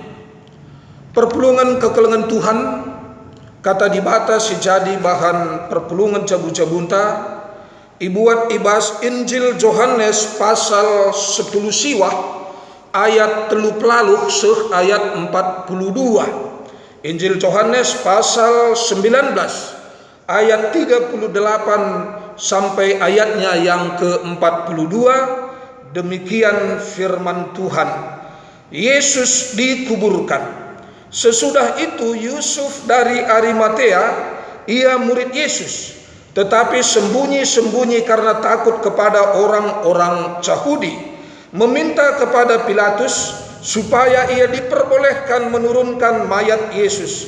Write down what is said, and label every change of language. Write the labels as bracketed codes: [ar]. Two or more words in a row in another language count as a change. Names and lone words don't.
[btx] Perpulungan kekelengan Tuhan kata di bata si jadi bahan perpulungan cabu-cabunta ibuat ibas Injil Yohanes pasal 10 siwah ayat 30 seh ayat 42. [id] Injil Yohanes pasal 19 ayat 38 sampai ayatnya yang ke-42. Demikian firman Tuhan. Yesus dikuburkan. Sesudah itu Yusuf dari Arimatea, ia murid Yesus, tetapi sembunyi-sembunyi karena takut kepada orang-orang Yahudi, meminta kepada Pilatus supaya ia diperbolehkan menurunkan mayat Yesus.